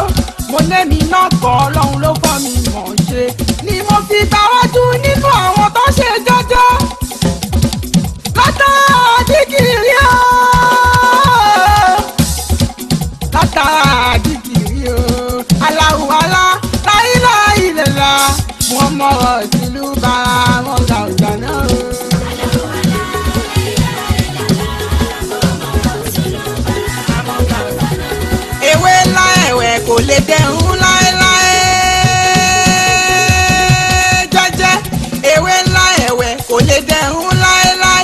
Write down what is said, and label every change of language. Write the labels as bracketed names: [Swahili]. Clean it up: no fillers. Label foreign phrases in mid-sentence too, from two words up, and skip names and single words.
[Yoruba] Mo lẹ́mi náà kọ́, Ọlọ́run ló kọ́ mi mọ̀ ṣe. Ni mo fi gbáwájú nínú àwọn tó ṣe jẹ́jẹ́. Látara àdìgìrì o. Látara àdìgìrì o. [Arabic] الله أعلى لا إله إلا الله محمد رسول الله [Yoruba] mọ́gà ọ̀dàná o. Ewé ńlá ẹ̀wẹ̀ kò lè dẹrùn láéláé. Jẹ́jẹ́ ewé ńlá ẹ̀wẹ̀ kò lè dẹrùn láéláé.